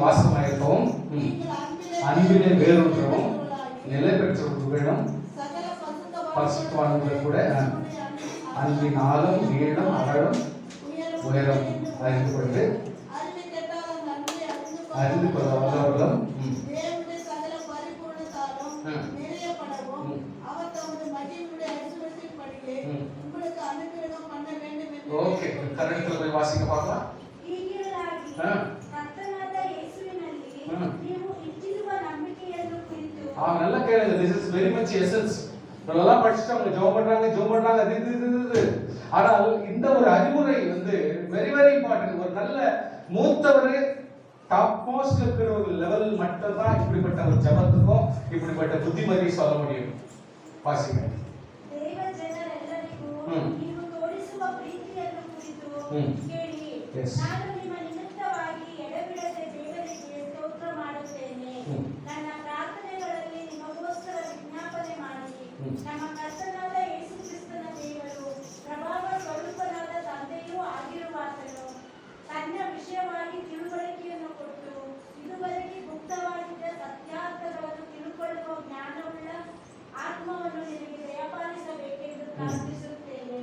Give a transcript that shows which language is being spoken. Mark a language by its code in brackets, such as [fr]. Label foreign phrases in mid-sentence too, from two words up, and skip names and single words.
[ta] வாசமாயிருக்கவும் அன்பிலே வேரூன்றவும் நிலை பெற்றவர்களும் பரிசுத்தவான்கள் கூட அன்பினாலும் நீளம் அகலம் உயரம் அறிந்து கொண்டு அறிந்து கொள்ள வல்லவர்களும் ஓகே. கரெக்ட்ல போய் வாசிக்க பார்க்கலாம். நல்லா கேளுங்க. [en] this is very much essence. [ta] நல்லா படிச்சுட்டாங்க, ஜெபம் பண்றாங்க அது. ஆனால் இந்த ஒரு அறிவுரை வந்து [en] very very important. [ta] ஒரு நல்ல மூத்தவர் [en] top most [ta] இருக்கிற ஒரு லெவல் மட்டும் தான் இப்படிப்பட்ட ஒரு ஜெபத்துக்கும் இப்படிப்பட்ட புத்திமதி சொல்ல முடியும். வாசிங்க. [kn] ದೇವ ಜನರೆಲ್ಲರಿಗೂ ನೀವು ತೋರಿಸುವ ಪ್ರೀತಿಯನ್ನು ಕುರಿತು ಕೇಳಿ, ನಾನು ನಿಮ್ಮ ನಿಮಿತ್ತವಾಗಿ ಎಡೆಬಿಡದೆ ದೇವರಿಗೆ ಸ್ತೋತ್ರ ಮಾಡುತ್ತೇನೆ. ನನ್ನ ಪ್ರಾರ್ಥನೆಗಳಲ್ಲಿ ನಿಮಗೋಸ್ಕರ ವಿಜ್ಞಾಪನೆ ಮಾಡಿ, ನಮ್ಮ ಕರ್ತನಾದ ಯೇಸು ಕ್ರಿಸ್ತನ ದೇವರು, ಪ್ರಭಾವ ಸ್ವರೂಪನಾದ ತಂದೆಯೂ ಆಗಿರುವಾತನು ತನ್ನ ವಿಷಯವಾಗಿ ತಿಳುವಳಿಕೆಯನ್ನು ಕೊಟ್ಟು ಇದುವರೆಗೆ ಗುಪ್ತವಾಗಿದ್ದ ಸತ್ಯಾರ್ಥಗಳನ್ನು ತಿಳುಕೊಳ್ಳುವ ಜ್ಞಾನವುಳ್ಳ ಆತ್ಮವನ್ನು ನಿನಗೆ ದಯಪಾಲಿಸಬೇಕೆಂದು ಪ್ರಾರ್ಥಿಸುತ್ತೇನೆ.